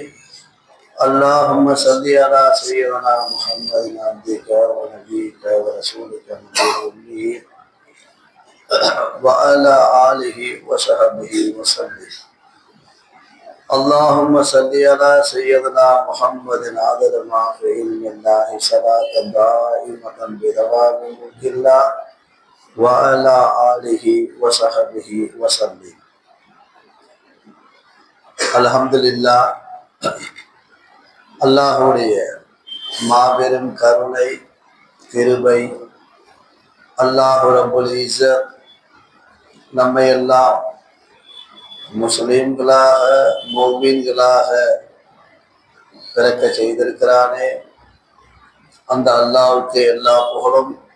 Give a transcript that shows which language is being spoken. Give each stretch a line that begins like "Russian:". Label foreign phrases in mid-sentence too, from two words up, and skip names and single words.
Arabic: اللهم صل على سيدنا محمد عبدك ونبيك ورسولك النبي وعلى آله وصحبه وسلم. اللهم صل على سيدنا محمد عدد ما في علم الله صلاة دائمة بدوام ملك الله وعلى آله وصحبه وسلم. الحمد لله.
Tamil: அல்லாஹ்வுடைய மாபெரும் கருணை கிருபை,
Arabic: الله رب العزة
Tamil: நம்மை எல்லாம் முஸ்லிம்களாக மோமீன்களாக பிறக்க செய்திருக்கிறானே, அந்த அல்லாஹ்வுக்கு எல்லா புகழும்.